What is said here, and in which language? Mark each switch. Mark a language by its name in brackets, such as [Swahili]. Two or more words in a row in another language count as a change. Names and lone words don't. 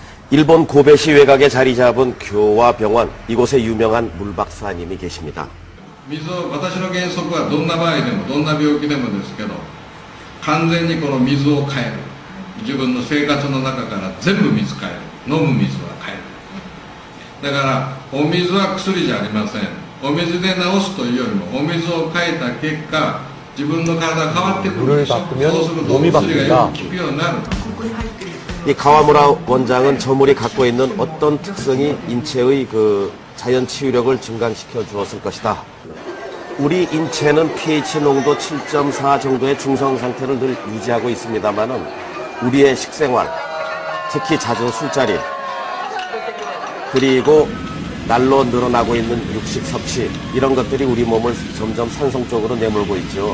[Korean] 일본 고베시 외곽에 자리 잡은 교와 병원, 이곳에 유명한 물박사님이 계십니다. [Japanese] 水を、私の原則はどんな場合でもどんな病気でもですけど、完全にこの水を変える。自分の生活の中から全部水変える。飲む水は変える。だからお水は薬じゃありません。お水で治すというよりもお水を変えた結果、自分の体が変わってくるでしょ。そうするとお薬がよく効くようになる。 [Korean] 이 가와무라 원장은 저 물이 갖고 있는 어떤 특성이 인체의 그 자연 치유력을 증강시켜 주었을 것이다. 우리 인체는 pH 농도 7.4 정도의 중성 상태를 늘 유지하고 있습니다만은 우리의 식생활, 특히 잦은 술자리, 그리고 날로 늘어나고 있는 육식 섭취, 이런 것들이 우리 몸을 점점 산성 쪽으로 내몰고 있죠.